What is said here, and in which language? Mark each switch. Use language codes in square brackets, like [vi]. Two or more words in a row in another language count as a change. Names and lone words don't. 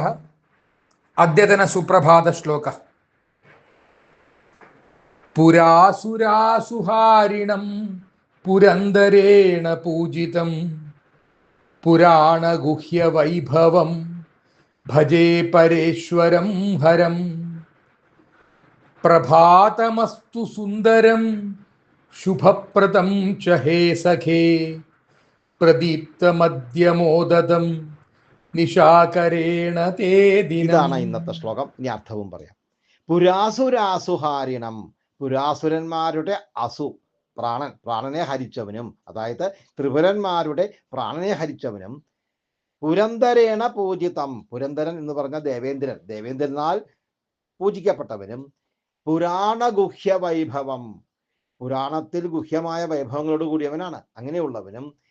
[sa] अद्यतन सुप्रभातश्लोकः। पुरासुरासुहारिणं पुरन्दरेण पूजितं पुराणगुह्यवैभवं भजे परेश्वरं हरं। प्रभातमस्तु सुन्दरं शुभप्रदं च हे सखे प्रदीप्तमद्यमोदतं निशाकरेण ते दिनं. [ml] ഇതാണ് ഇന്നത്തെ ശ്ലോകം. ഇനി അർത്ഥവും പറയാം. പുരാസുരാസുഹാരിണം, പുരാസുരന്മാരുടെ അസു പ്രാണനെ ഹരിച്ചവനും, അതായത് ത്രിപുരന്മാരുടെ പ്രാണനെ ഹരിച്ചവനും, [sa] पुरन्दरेण पूजितं, [ml] പുരന്തരൻ എന്ന് പറഞ്ഞ ദേവേന്ദ്രനാൽ പൂജിക്കപ്പെട്ടവനും, [sa] पुराणगुह्य वैभवं, [ml] പുരാണത്തിൽ ഗുഹ്യമായ വൈഭവങ്ങളോട് കൂടിയവനാണ്, അങ്ങനെയുള്ളവനും,